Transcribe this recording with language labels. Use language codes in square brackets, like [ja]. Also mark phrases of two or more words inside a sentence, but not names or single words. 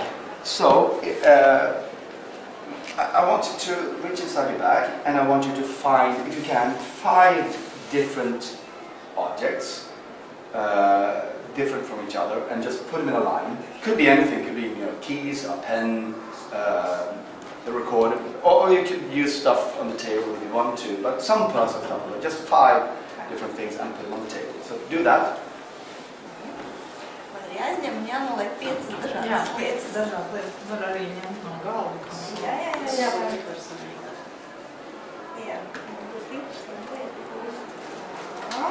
[en] So I want you to reach inside your bag, and I want you to find, if you can, 5 different objects, different from each other, and just put them in a line. Could be anything. Could be keys, a pen, a recorder, or you could use stuff on the table if you want to. But some personal stuff, just 5 different things, and put them on the table. So do that. [lv] Jāizņem un jānoliek 5 dažādas lietas. 5 dažādas lietas. Var arī ņemt no galva. Jā, personīgi. Jā, būs interesanti lietas.